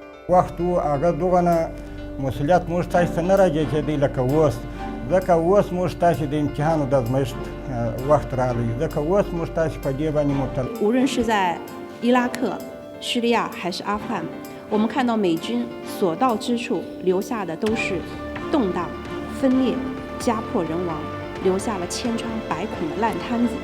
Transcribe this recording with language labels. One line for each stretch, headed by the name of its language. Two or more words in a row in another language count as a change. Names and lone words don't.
Pashto: وخت وو هغه دغه مسؤلیت موږ تاسو ته نه راځي چې دی لکه اوس ځکه اوس موږ تاسو د امتحانو د ازمایښت وخت راغلی ځکه اوس موږ تاسو په دې باندې مبتلا
Chinese: 无论是在伊拉克、叙利亚还是阿富汗，我们看到美军所到之处留下的都是动荡、分裂、家破人亡，留下了千疮百孔的烂摊子。